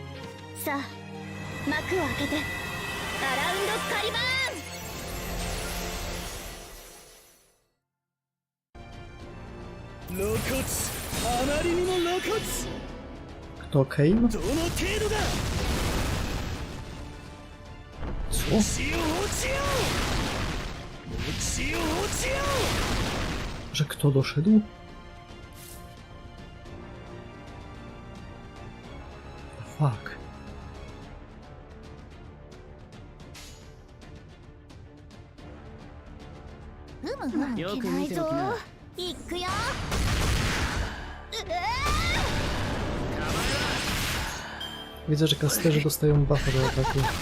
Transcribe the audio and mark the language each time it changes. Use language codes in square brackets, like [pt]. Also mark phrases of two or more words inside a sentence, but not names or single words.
[ja] さあ幕を開けてアラウンドカリバーン。露骨、あまりにも露骨。 [pl] Kto Kane? [ja] どの程度だ。 [pl] Co? [ja] 落ちよ落ちよ落ちよ落ちよ。 [pl] Że kto doszedł? Fuck. [ja] ふむふむよくいけないぞ見ておきな。いくよ。 [pl] Widzę, że kasterzy dostają buffa do ataku.